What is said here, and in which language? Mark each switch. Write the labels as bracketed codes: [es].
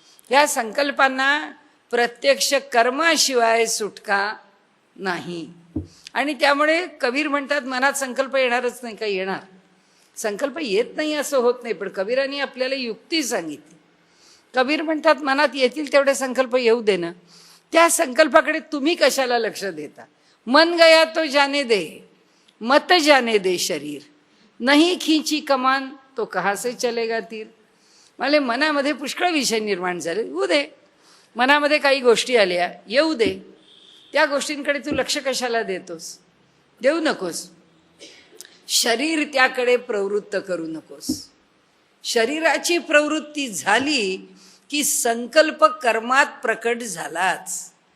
[mr] या संकल्पांना प्रत्यक्ष कर्माशिवाय सुटका नाही. आणि त्यामुळे कबीर म्हणतात, मनात संकल्प येणारच नाही. का येणार? संकल्प येत नाही असं होत नाही, पण कबीरांनी आपल्याला युक्ती सांगितली. कबीर म्हणतात, मनात येतील तेवढे संकल्प येऊ दे ना, त्या संकल्पाकडे तुम्ही कशाला लक्ष देता? [hi] मन गया तो जाने दे, मत जाने दे शरीर, नहीं खींची कमान तो कहाँ से चलेगा तीर. [mr] मला मनामध्ये पुष्कळ विषय निर्माण झाले, येऊ दे. मनामध्ये काही गोष्टी आल्या, येऊ दे. त्या गोष्टींकडे तू लक्ष कशाला देतोस? देऊ नकोस. शरीर त्याकडे प्रवृत्त करू नकोस. शरीराची प्रवृत्ती झाली की संकल्प कर्मात प्रकट झालाच.